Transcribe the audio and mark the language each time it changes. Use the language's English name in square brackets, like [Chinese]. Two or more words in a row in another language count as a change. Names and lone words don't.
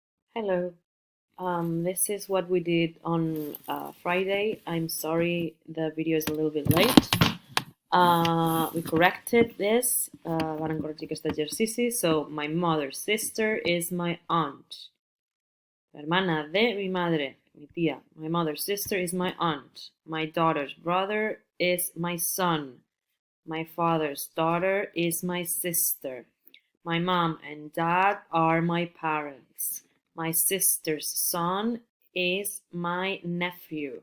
[English] Hello. This is what we did on Friday. I'm sorry the video is a little bit late. We corrected this. [Catalan] Van corregir aquest exercici. [English] So, my mother's sister is my aunt. [Spanish] La hermana de mi madre, mi tía. [English] My mother's sister is my aunt. My daughter's brother is my son. My father's daughter is my sister. My mom and dad are my parents. My sister's son is my nephew.